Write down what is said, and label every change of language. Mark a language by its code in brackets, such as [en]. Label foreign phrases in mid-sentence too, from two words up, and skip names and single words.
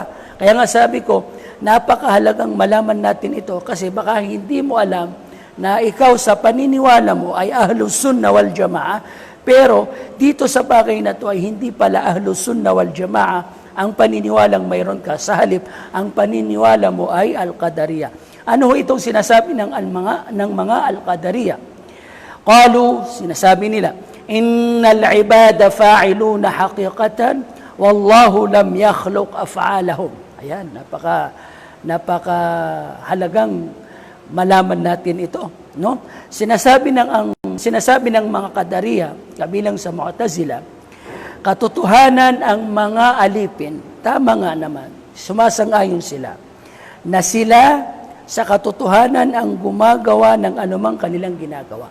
[tl] Kaya nga sabi ko, napakahalagang malaman natin ito kasi baka hindi mo alam na ikaw sa paniniwala mo ay [ar] أهل السنة والجماعة, [tl] pero dito sa bagay na to ay hindi pala [ar] أهل السنة والجماعة [tl] ang paniniwalang mayroon ka. Sa halip, ang paniniwala mo ay Al-Qadariyah. Ano itong sinasabi ng mga Al-Qadariyah? Qalu, sinasabi nila, [ar] إن العباد فاعلون حقيقة والله لم يخلق أفعالهم. [tl] Ayan, napaka halagang malaman natin ito, no? Sinasabi ng mga Qadariyah kabilang sa Mu'tazila, katotohanan ang mga alipin, tama nga naman, sumasang-ayon sila, na sila sa katotohanan ang gumagawa ng anumang kanilang ginagawa.